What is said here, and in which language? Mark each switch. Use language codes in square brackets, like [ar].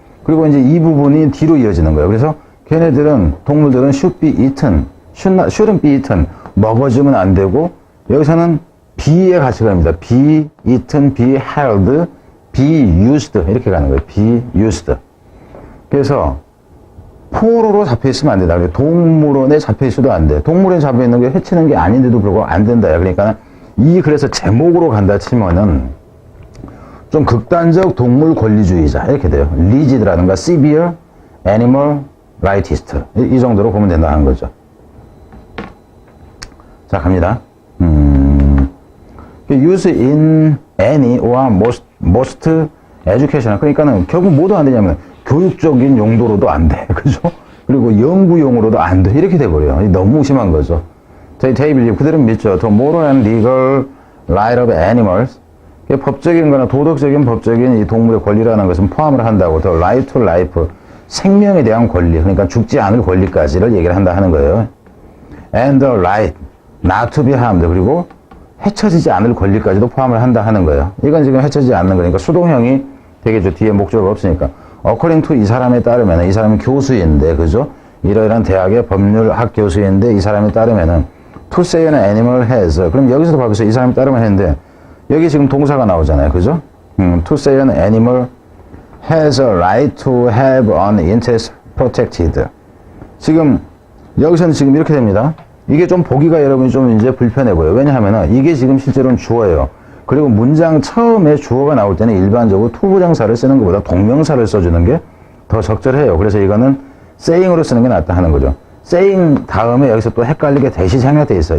[ko] 그리고 이제 이 부분이 뒤로 이어지는 거예요. 그래서 걔네들은 동물들은 [en] should be eaten, shouldn't be eaten [ko] 먹어주면 안 되고 여기서는 be의 가치가 갑니다. [en] be eaten, be held, be used [ko] 이렇게 가는 거예요. [en] be used. [ko] 그래서 포로로 잡혀있으면 안 된다. 동물원에 잡혀있어도 안 돼. 동물원에 잡혀있는 게 해치는 게 아닌데도 불구하고 안 된다. 그러니까 그래서 제목으로 간다 치면은 좀 극단적 동물 권리주의자 이렇게 돼요. 리지드라든가 [en] severe animal rightist [ko] 이 정도로 보면 된다는 거죠. 자 갑니다. [en] use in any or most education [ko] 그러니까는 결국 뭐도 안 되냐면 교육적인 용도로도 안 돼. 그죠? 그리고 연구용으로도 안 돼. 이렇게 돼버려요. 너무 심한 거죠. [en] They believe, [ko] 그들은 믿죠. [en] The moral and legal right of animals. [ko] 법적인 거나 도덕적인 법적인 이 동물의 권리라는 것은 포함을 한다고. [en] The right to life. [ko] 생명에 대한 권리. 그러니까 죽지 않을 권리까지를 얘기를 한다 하는 거예요. [en] And the right not to be harmed. [ko] 그리고 해쳐지지 않을 권리까지도 포함을 한다 하는 거예요. 이건 지금 해쳐지지 않는 거니까 수동형이 되겠죠. 뒤에 목적어가 없으니까. [en] According to [ko] 이 사람에 따르면, 이 사람은 교수인데, 그죠? 이러이러한 대학의 법률학 교수인데, 이 사람에 따르면은, [en] to say an animal has. [ko] 그럼 여기서도 봐보세요. 이 사람에 따르면 했는데, 여기 지금 동사가 나오잖아요. 그죠? [en] To say an animal has a right to have an interest protected. [ko] 지금, 여기서는 지금 이렇게 됩니다. 이게 좀 보기가 여러분이 좀 이제 불편해 보여요. 왜냐하면은, 이게 지금 실제로는 주어예요. 그리고 문장 처음에 주어가 나올 때는 일반적으로 투부정사를 쓰는 것보다 동명사를 써주는 게 더 적절해요. 그래서 이거는 saying으로 쓰는 게 낫다 하는 거죠. saying 다음에 여기서 또 헷갈리게 대시 생략돼 있어요.